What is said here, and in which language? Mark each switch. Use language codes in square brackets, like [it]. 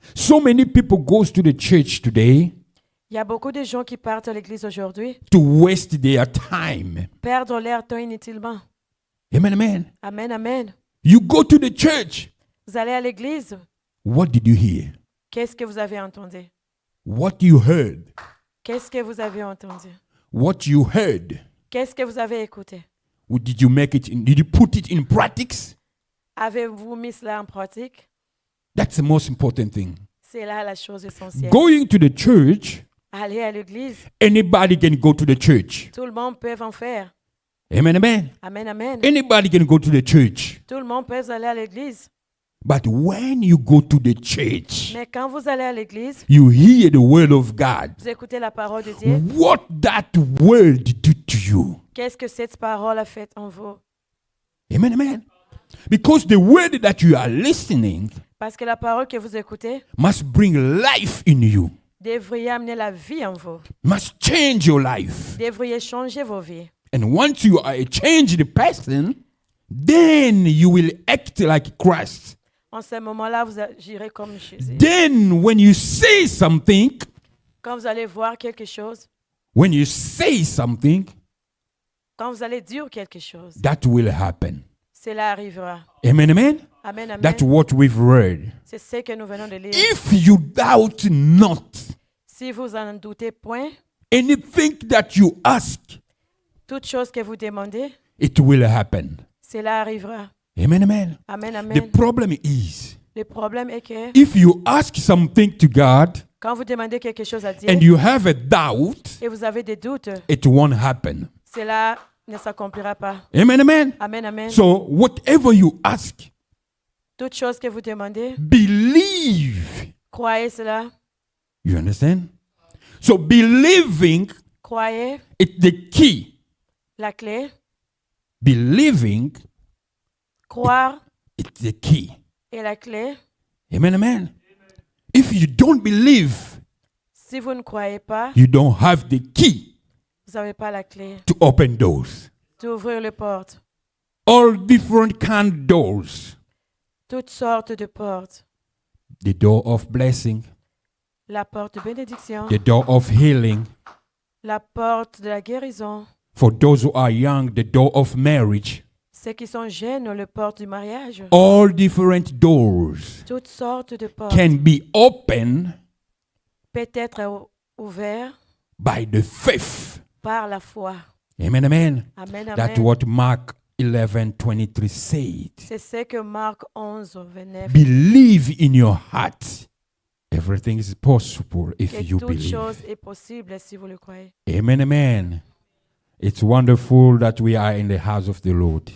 [en] So many people goes to the church today [fr] Il y a beaucoup de gens qui partent à l'église aujourd'hui, [en] to waste their time. [fr] perdre leur temps inutilement. Amen, amen. Amen, amen. [en] You go to the church. [fr] Vous allez à l'église, [en] What did you hear? [fr] qu'est-ce que vous avez entendu? [en] What you heard? [fr] Qu'est-ce que vous avez entendu? [en] What you heard? [fr] Qu'est-ce que vous avez écouté? [en] Or did you make it? Did you put it in practice? [fr] Avez-vous mis cela en pratique? [en] That's the most important thing. [fr] C'est là la chose essentielle. [en] Going to the church, [fr] Aller à l'église, [en] anybody can go to the church. [fr] tout le monde peut en faire. Amen, amen. Amen, amen. [en] Anybody can go to the church. [fr] Tout le monde peut aller à l'église. [en] But when you go to the church, [fr] Mais quand vous allez à l'église, [en] you hear the word of God. [fr] vous écoutez la parole de Dieu. [en] What that word do to you. [fr] Qu'est-ce que cette parole a fait en vous? Amen, amen. [en] Because the word that you are listening [fr] Parce que la parole que vous écoutez [en] must bring life in you, [fr] devrait amener la vie en vous. [en] must change your life. [fr] Devrait changer vos vies. [en] And once you are a changed person, then you will act like Christ. [fr] En ce moment-là, vous agirez comme Jésus. [en] Then when you say something, [fr] Quand vous allez voir quelque chose, [en] when you say something, [fr] quand vous allez dire quelque chose, [en] that will happen. [fr] cela arrivera. Amen, amen. Amen, amen. [en] That's what we've read. [fr] C'est ce que nous venons de lire. [en] If you doubt not, [fr] Si vous en doutez point, [en] anything that you ask, [fr] toute chose que vous demandez, [en] it will happen. [fr] cela arrivera. Amen, amen. Amen, [en] The amen. problem is, [fr] Le problème est que [en] if you ask something to God [fr] quand vous demandez quelque chose à Dieu [en] and you have a doubt, [fr] et vous avez des doutes, [en] it won't happen. [fr] cela ne s'accomplira pas. Amen, amen. Amen, amen. [en] So whatever you ask, [fr] Toute chose que vous demandez, [en] believe. [fr] croyez cela. [en] You understand? So believing [fr] Croyez [en] is the key. [fr] la clé. [en] Believing [fr] Croire [en] is the key. [fr] est la clé. [en] Amen, amen. If you don't believe, [fr] Si vous ne croyez pas, [en] you don't have the key [fr] vous n'avez pas la clé [en] to open doors. [fr] d'ouvrir les portes. [en] All different kind of doors. [fr] Toutes sortes de portes. [en] The door of blessing, [fr] La porte de bénédiction, [en] the door of healing. [fr] la porte de la guérison. [en] For those who are young, the door of marriage. [fr] Ceux qui sont jeunes, le porte du mariage. [en] All different doors [fr] Toutes sortes de portes [en] can be opened [fr] peuvent être ouvertes [en] by the faith. [fr] par la foi. Amen, amen. Amen, [en] That's amen. what Mark 11:23 said. [fr] C'est ce que Marc 11, 29 [en] Believe in your heart. Everything is possible if [fr] que [en] you [fr] toute [en] believe. [fr] chose est possible si vous le croyez. Amen, amen. [en] It's wonderful that we are in the house of the Lord.